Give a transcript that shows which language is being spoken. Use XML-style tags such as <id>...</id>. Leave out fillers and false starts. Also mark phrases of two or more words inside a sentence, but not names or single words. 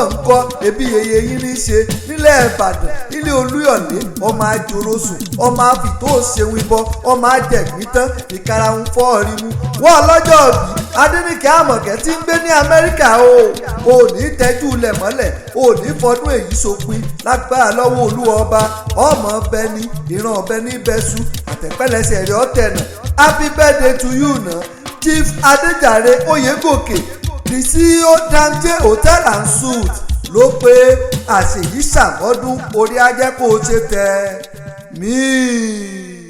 <yo>ń kọ́ ebi yeye yín ní í ṣe nílẹ̀ Ìbàdàn ilé Olúyọ̀lé ọmọ àjòrò sùn ọmọ àfìtó ṣeun ibọ ọmọ àjẹgbín tán ìkarahun fọ́ọ̀rí mu wọ́n ọlọ́jọ́ bí Adéníkẹ́ Àmọ̀kẹ́ tí ń gbé ní Amẹ́ríkà ò ní tẹ́jú lẹ̀ mọ́lẹ̀ ò ní fọdún èyí sópin lágbára lọ́wọ́ Olúwa ọba ọmọ ọbẹ̀ ní ìran ọbẹ̀ ní bẹ́sù àtẹ̀pẹ́lẹsẹ̀ rẹ̀ ọ̀tẹ̀nà</yo> <en>happy birthday to you</en> <yo>na Chief Adéjàre Oyègòkè the CEO Damje Hotel and Suites ló pé àṣèyí ṣàmọ́dún orí ajẹ́ kó o ṣe tẹ̀ mí.</yo>